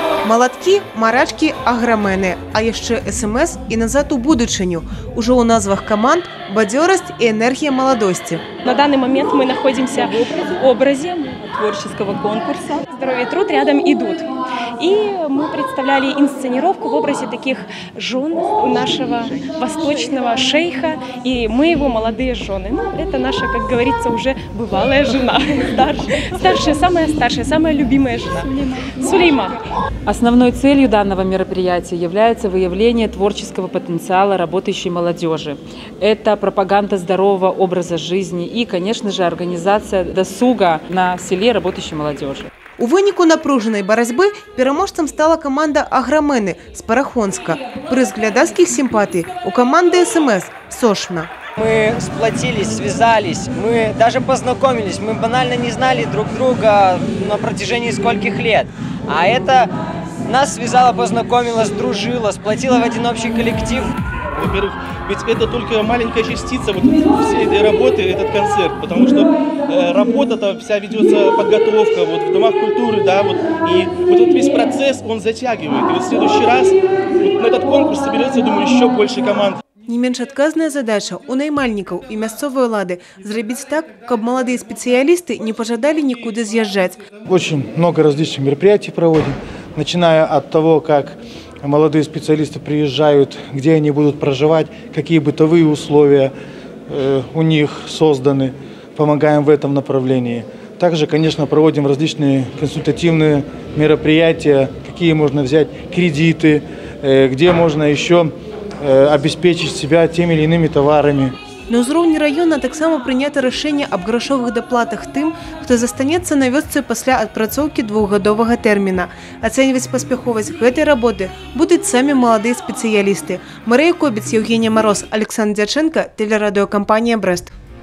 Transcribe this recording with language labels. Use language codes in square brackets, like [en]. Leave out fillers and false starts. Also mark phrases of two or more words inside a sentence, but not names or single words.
[be] Маладкі, марачкі, аграмены, а яшчэ СМС і назад у будучыню. Уже у назвах команд бадзёрасць [ru] и энергия молодости. На данный момент мы находимся в образе творческого конкурса «Здоровье и труд рядом идут». И мы представляли инсценировку в образе таких жен нашего восточного шейха, и мы его молодые жены. Ну, это наша, как говорится, уже бывалая жена, старшая, самая любимая жена. Сулейман. Основной целью данного мероприятия является выявление творческого потенциала работающей молодежи. Это пропаганда здорового образа жизни и, конечно же, организация досуга на селе работающей молодежи. [be] У выніку напружанай барацьбы пераможцам стала команда «Аграмены» з Парахонска. Прыз глядацкіх сімпатый у команды СМС «Сошна». [ru] Мы сплотились, связались, мы даже познакомились, мы банально не знали друг друга на протяжении скольких лет. А это нас связало, познакомило, сдружило, сплотило в один общий коллектив. Во-первых, ведь это только маленькая частица вот всей этой работы, этот концерт, потому что работа-то вся ведется, подготовка вот в домах культуры, да, вот, и вот весь процесс, он затягивает. И вот в следующий раз вот на этот конкурс соберется, думаю, еще больше команд. [be] Не менш адказная задача у наймальнікаў і мясцовай улады зрабіць так, каб маладыя [ru] специалисты не пожадали никуда съезжать. Очень много различных мероприятий проводим, начиная от того, как молодые специалисты приезжают, где они будут проживать, какие бытовые условия у них созданы, помогаем в этом направлении. Также, конечно, проводим различные консультативные мероприятия, какие можно взять кредиты, где можно еще обеспечить себя теми или иными товарами. [be] На ўзроўні района таксама прынята рашэнне аб грашовых даплатах тым, хто застанецца на вёсцы пасля адпрацоўкі двухгадовага тэрміна. Ацэньваць паспяховасць гэтай работы будуць самі маладыя спецыялісты. [ru] Марыя Кобец, Евгения Мороз, Александр Дяченко, телерадиокомпания «Брест».